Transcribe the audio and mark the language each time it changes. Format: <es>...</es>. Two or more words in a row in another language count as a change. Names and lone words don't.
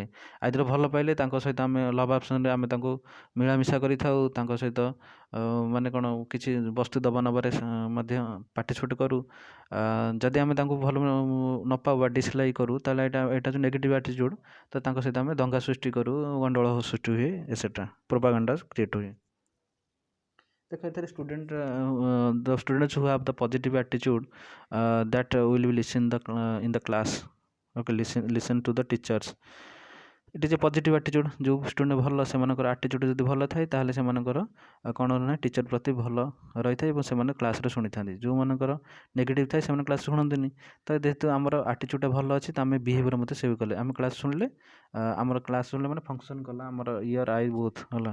<or>ଆଇଦର ଭଲ ପାଇଲେ ତାଙ୍କ ସହିତ ଆମେ</or> <en>love affectionରେ</en> <or>ଆମେ ତାଙ୍କୁ ମିଳାମିଶା କରିଥାଉ, ତାଙ୍କ ସହିତ ମାନେ କ'ଣ କିଛି ବସ୍ତୁ ଦେବା ନେବାରେ ମଧ୍ୟ ପାର୍ଟିସିପେଟ୍ କରୁ. ଯଦି ଆମେ ତାଙ୍କୁ ଭଲ ନ ପାଉ ବା ଡିସଲାଇକ୍ କରୁ ତାହେଲେ ଏଇଟା ଯେଉଁ</or> <en>negative attitude,</en> <or>ତ ତାଙ୍କ ସହିତ ଆମେ ଦଙ୍ଗା ସୃଷ୍ଟି କରୁ, ଗଣ୍ଡଗୋଳ ସୃଷ୍ଟି ହୁଏ,</or> <en>etcetera propaganda create</en> <or>ହୁଏ. ଦେଖ ଏଥିରେ</or> <en>the students who have the positive attitude that will be listen in the class. Okay, listen to the teachers. It is a positive attitude.</en> <or>ଯେଉଁ ଷ୍ଟୁଡେଣ୍ଟ ଭଲ ସେମାନଙ୍କର ଆଟିଚ୍ୟୁଡ଼ ଯଦି ଭଲ ଥାଏ ତାହେଲେ ସେମାନଙ୍କର କ'ଣ ନା ଟିଚର୍ ପ୍ରତି ଭଲ ରହିଥାଏ ଏବଂ ସେମାନେ କ୍ଲାସ୍ରେ ଶୁଣିଥାନ୍ତି. ଯେଉଁମାନଙ୍କର ନେଗେଟିଭ୍ ଥାଏ ସେମାନେ କ୍ଲାସ୍ ଶୁଣନ୍ତିନି. ତ ଯେହେତୁ ଆମର ଆଟିଚ୍ୟୁଡ଼ଟା ଭଲ ଅଛି ତ ଆମେ ବିହେଭିଅର୍ ମଧ୍ୟ ସେଭ୍ କଲେ, ଆମେ କ୍ଲାସ୍ ଶୁଣିଲେ, ଆମର କ୍ଲାସ୍ ଶୁଣିଲେ ମାନେ ଫଙ୍କସନ୍ କଲା ଆମର</or> <en>ear eye both</en> <or>ହେଲା.</or>